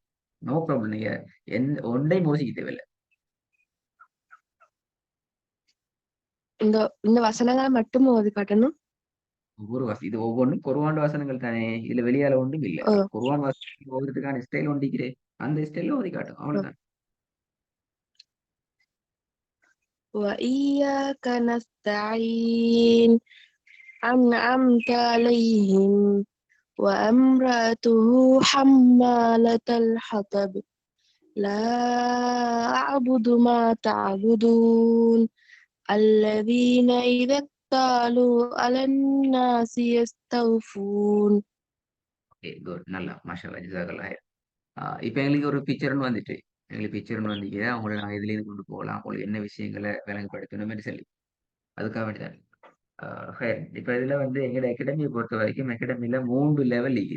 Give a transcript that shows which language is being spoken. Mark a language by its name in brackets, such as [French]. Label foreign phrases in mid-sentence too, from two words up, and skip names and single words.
[English] no problem. [Tamil] நீங்க ஒன்றையும் யோசிக்க தேவையில்ல. இந்த இந்த வசனங்களை மட்டும் ஓதி காட்டணும். இது ஒவ்வொன்றும் குர்ஆன் வசனங்கள் தானே. இதுல வெளியால ஒன்றும் இல்ல. ஓ. குர்ஆன் வசனங்கள் ஓதுறதுக்கான ஸ்டைல் ஒண்டிக்கிறே. அந்த ஸ்டைல்ல ஓதி காட்டும். ஓ. அவ்வளவுதான். [Arabic] وإياك نستعين أنعمت عليهم وامرأته حمالة الحطب لا أعبد ما تعبدون الذين إذا اكتالوا على الناس يستوفون. [English] okay, good. [Tamil] நல்லா. [Arabic] ما شاء الله. جزاك الله. [Tamil] இப்ப எங்களுக்கு ஒரு பிக்சர்ன்னு வந்துட்டு. எங்களுக்கு பிக்சர்ன்னு வந்தீங்க. அவங்கள நாங்க எதுலேருந்து கொண்டு போகலாம். உங்களுக்கு என்ன விஷயங்கள விளங்கப்படுத்தணும்னு சொல்லி. அதுக்காக வேண்டி தான். ஹைர். இப்ப இதுல வந்து எங்களோட அகாடமிய பொறுத்தவரைக்கும் அகாடமில 3 லெவல் இருக்குது.